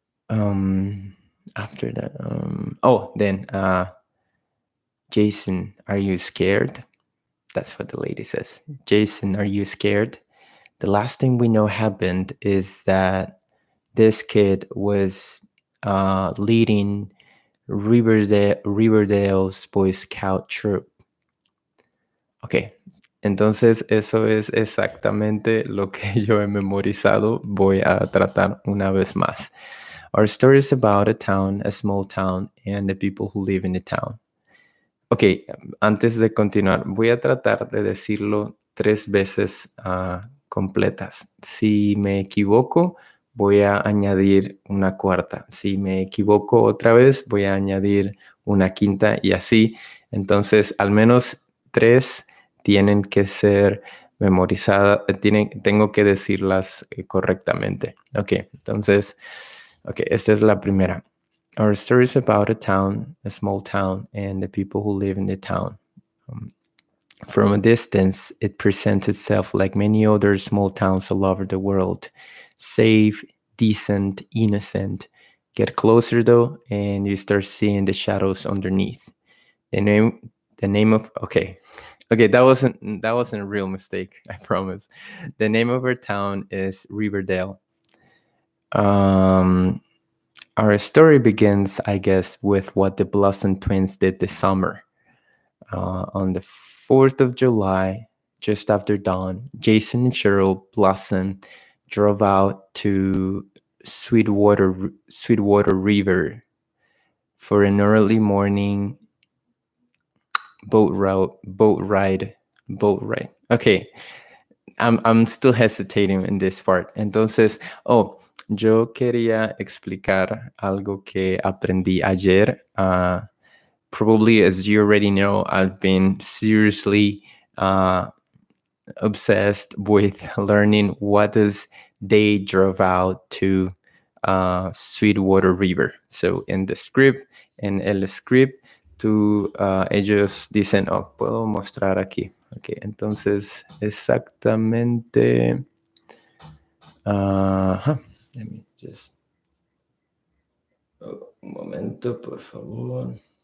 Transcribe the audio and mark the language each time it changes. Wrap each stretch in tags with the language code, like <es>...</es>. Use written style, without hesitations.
<en>After that, then Jason, are you scared? That's what the lady says. Jason, are you scared? The last thing we know happened is that this kid was leading Riverdale's Boy Scout troop.</en> <es>Ok, entonces eso es exactamente lo que yo he memorizado. Voy a tratar una vez más.</es> <en>Our story is about a town, a small town, and the people who live in the town.</en> <es>Ok, antes de continuar, voy a tratar de decirlo 3 veces completas. Si me equivoco, voy a añadir una cuarta. Si me equivoco otra vez, voy a añadir una quinta y así. Entonces, al menos 3 tienen que ser memorizadas, tengo que decirlas correctamente. Ok, entonces, esta es la primera.</es> <en>Our story is about a town, a small town, and the people who live in the town. From a distance, it presents itself like many other small towns all over the world. Safe, decent, innocent. Get closer though, and you start seeing the shadows underneath. The name of okay, that wasn't a real mistake, I promise. The name of our town is Riverdale. Our story begins, I guess, with what the Blossom Twins did this summer. On the 4th of July, just after dawn, Jason and Cheryl Blossom drove out to Sweetwater River for an early morning boat ride. Okay, I'm still hesitating in this part.</en> <es>Entonces, yo quería explicar algo que aprendí ayer.</es> <en>Probably, as you already know, I've been seriously obsessed with learning what does they drove out to Sweetwater River. So in the script,</en> <es>en el script, ellos dicen, puedo mostrar aquí. Ok, entonces exactamente.</es> <en>Let me just.</en> <es>Un momento, por favor.</es>